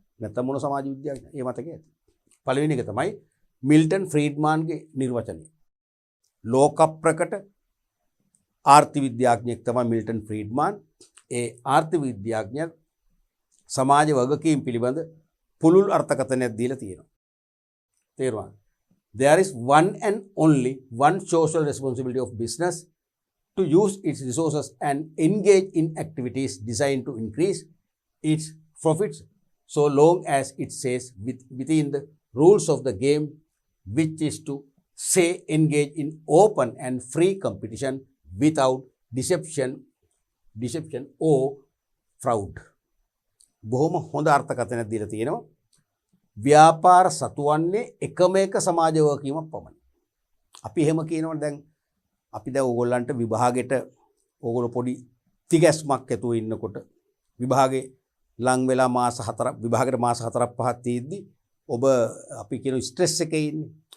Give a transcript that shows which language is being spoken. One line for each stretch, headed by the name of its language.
Sinhala: නැත්නම් මොන සමාජ විද්‍යාඥයෙක්? ඒ මතකයි ඇති. පළවෙනි එක තමයි මිල්ටන් ෆ්‍රීඩ්මාන්ගේ නිර්වචනය. ලෝක ප්‍රකට ආර්ථික විද්‍යාඥයෙක් තමයි මිල්ටන් ෆ්‍රීඩ්මාන්. ඒ ආර්ථික විද්‍යාඥයා සමාජ වගකීම් පිළිබඳ පුළුල් අර්ථකථනයක් දීලා තියෙනවා. තේරුණාද?
English: There is one and only one social responsibility of business to use its resources and engage in activities designed to increase its profits so long as it stays within the rules of the game, which is to say engage in open and free competition without deception or fraud.
Sinhala: බොහොම හොඳ අර්ථකථනයක් දීලා තියෙනවා. ව්‍යාපාර සතුවන්නේ එකම එක සමාජ වගකීමක් පමණයි. අපි එහෙම කියනවනේ දැන් අපි දැන් ඕගොල්ලන්ට විභාගෙට ඕගොල්ලෝ පොඩි තිගැස්මක් ඇතුව ඉන්නකොට විභාගේ ලං වෙලා මාස 4ක් විභාගෙට මාස 4ක් 5ක් තියෙද්දි ඔබ අපි කියන ස්ට්‍රෙස් එකේ ඉන්නේ.